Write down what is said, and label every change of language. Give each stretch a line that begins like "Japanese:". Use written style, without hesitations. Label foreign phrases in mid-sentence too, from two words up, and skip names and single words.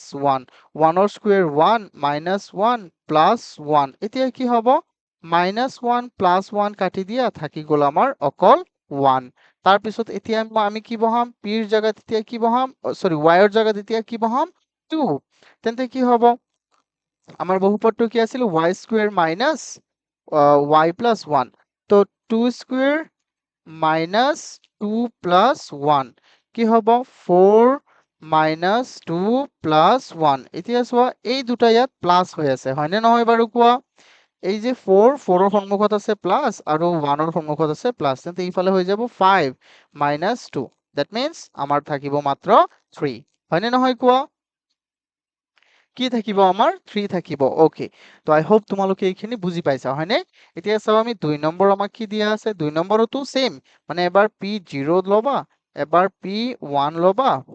Assamese: 1 1 ৰ স্কয়াৰ 1 -1 প্লাস 1 এতিয়া কি হ'ব -1 প্লাস 1 কাটি দিয়া থাকি গ'ল আমাৰ অকল 1 তাৰ পিছত এতিয়া আমি কি বহাম p ৰ জায়গাত এতিয়া কি বহাম সরি y ৰ জায়গাত এতিয়া কি বহাম 2 তেন্তে কি হ'ব আমার বহুপদটো কি আছিল y
English: square minus
Assamese: y প্লাস 1 তো 2
English: square minus
Assamese: 2 প্লাস 1 কি হ'ব 4 মাইনাস 2 প্লাস 1 এতিয়া চোৱা এই দুটা ইয়াত প্লাস হৈ আছে হয়নে নহয় বাৰু কোৱা এই যে 4 4 ৰ সন্মুখত আছে প্লাস আৰু 1 ৰ সন্মুখত আছে প্লাস তেন্তে ইফালে হৈ যাব 5 মাইনাস 2
English: that means
Assamese: আমাৰ থাকিব মাত্ৰ 3 হয়নে নহয় কোৱা কি থাকিব আমাৰ 3 থাকিব ওকে তো
English: I hope
Assamese: তোমালোকে এইখিনি বুজি পাইছা হয়নে এতিয়া চাও আমি 2 নম্বৰ আমাক কি দিয়া আছে 2 নম্বৰতো সেম মানে এবাৰ p0 লবা এবাৰ p1 লবা